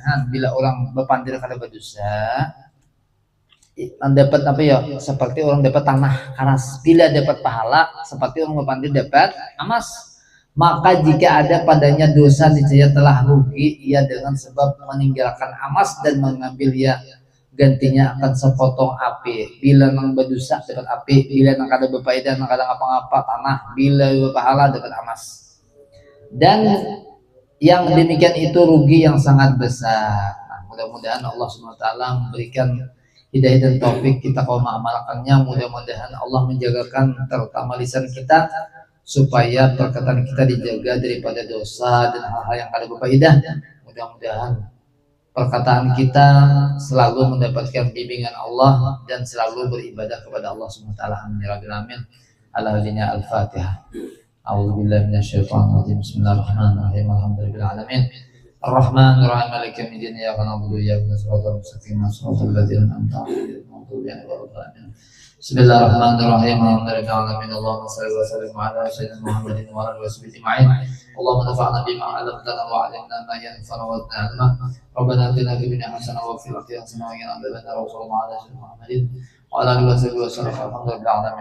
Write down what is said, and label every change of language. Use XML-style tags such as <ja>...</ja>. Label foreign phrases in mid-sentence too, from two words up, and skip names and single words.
<bjn>Bila orang berpandir kada berdosa, dapat apa ya? Seperti orang dapat tanah karas. Bila dapat pahala, seperti orang berpandir dapat emas.</bjn> <ms>Maka jika ada padanya dosa, niscaya telah rugi ia dengan sebab meninggalkan emas dan mengambil ia gantinya akan sepotong api.</ms> <bjn>Bila nang berdosa dapat api, bila nang kada berfaedah nang kada ngapa-ngapa tanah, bila berpahala dapat emas.</bjn> <ms>Dan yang demikian itu rugi yang sangat besar.</ms> <id>Nah, mudah-mudahan Allah SWT memberikan hidayah dan taufik kita kalau mengamalkannya. Mudah-mudahan Allah menjagakan terutama lisan kita supaya perkataan kita dijaga daripada dosa dan hal-hal yang</id> <bjn>kada berfaedah.</bjn> <id>Mudah-mudahan perkataan kita selalu mendapatkan bimbingan Allah dan selalu beribadah kepada Allah SWT. Amin.</id> <ar>على الفاتحة. أعوذ بالله من الشيطان الرجيم بسم الله الرحمن الرحيم الحمد لله رب العالمين الرحمن الرحيم مالك يوم الدين إياك نعبد وإياك نستعين المستقيم صراط الذين أنعمت عليهم غير المغضوب عليهم ولا الضالين بسم الله الرحمن الرحيم الحمد لله رب العالمين اللهم صل وسلم على سيدنا محمد وعلى آله وصحبه أجمعين اللهم نفعنا بما علمتنا وعلمنا ما ينفعنا وزدنا علما ربنا آتنا في الدنيا حسنة وفي الآخرة حسنة وقنا عذاب النار وصلى الله على سيدنا محمد وعلى آله وصحبه وسلم الحمد لله رب العالمين.</ar>